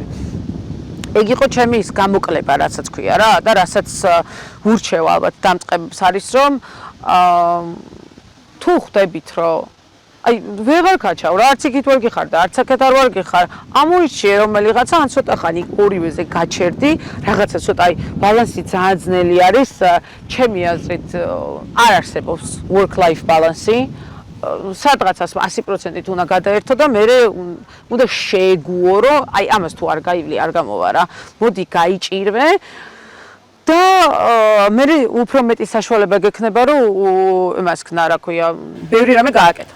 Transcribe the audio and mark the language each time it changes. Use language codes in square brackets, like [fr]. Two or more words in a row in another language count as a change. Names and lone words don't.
[ka] ეგ იყო ჩემი ის გამოკლება, რასაც ქვია რა და რასაც ვურჩევ ალბათ დამწყებებს არის რომ თუ ხვდებით რომ აი ვეღარ გაჩავ რა არც იქით ვერ გიხარ და არც აქეთ არ ვარ გიხარ ამოიჩიე რომელიღაცა ან ცოტა ხანი ორივეზე გაჩერდი რაღაცა ცოტა აი ბალანსი ძალიან ძნელი არის ჩემი აზრით არ არსებობს [en] work life balance- [ka] ი სადღაცას 100%-ით უნდა გადაერთო და მე უნდა შეეგუო რომ აი ამას თუ არ გაივლი არ გამოვა რა მოდი გაიჭირვე და მე უფრო მეტი საშუალება გექნება რომ იმას ქნა რა ქვია ბევრი რამე გააკეთო.